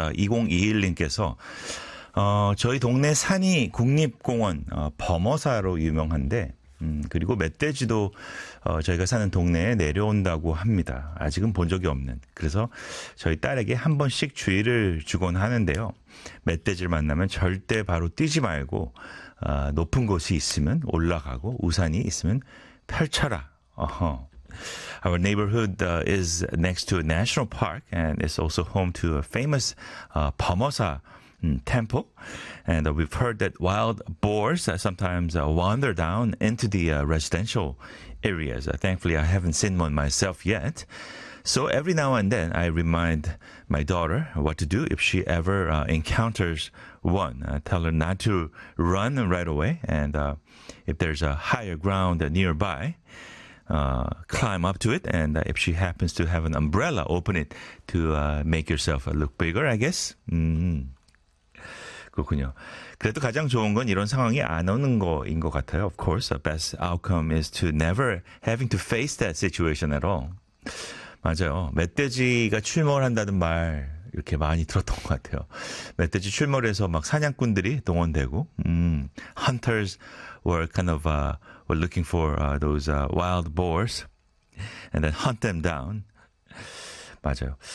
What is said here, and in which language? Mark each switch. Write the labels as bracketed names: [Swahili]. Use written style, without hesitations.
[Korean] 2021님께서 저희 동네 산이 국립공원 범어사로 유명한데 그리고 멧돼지도 저희가 사는 동네에 내려온다고 합니다. 아직은 본 적이 없는. 그래서 저희 딸에게 한 번씩 주의를 주곤 하는데요. 멧돼지를 만나면 절대 바로 뛰지 말고 높은 곳이 있으면 올라가고 우산이 있으면 펼쳐라. [English] Our neighborhood is next to a national park and it's also home to a famous 범어사 temple. And we've heard that wild boars sometimes wander down into the residential areas. Thankfully, I haven't seen one myself yet. So every now and then, I remind my daughter what to do if she ever encounters one. I tell her not to run right away. And if there's a higher ground nearby, climb up to it. And if she happens to have an umbrella, open it to make yourself look bigger, I guess. Mm-hmm. [Korean] 그렇군요. 그래도 가장 좋은 건 이런 상황이 안 오는 거인 것 같아요. [English] Of course, the best outcome is to never having to face that situation at all. [Korean] 맞아요. 멧돼지가 출몰한다는 말 이렇게 많이 들었던 것 같아요. 멧돼지 출몰해서 막 사냥꾼들이 동원되고 [English] hunters were kind of were looking for those wild boars and then hunt them down. [Korean] 맞아요.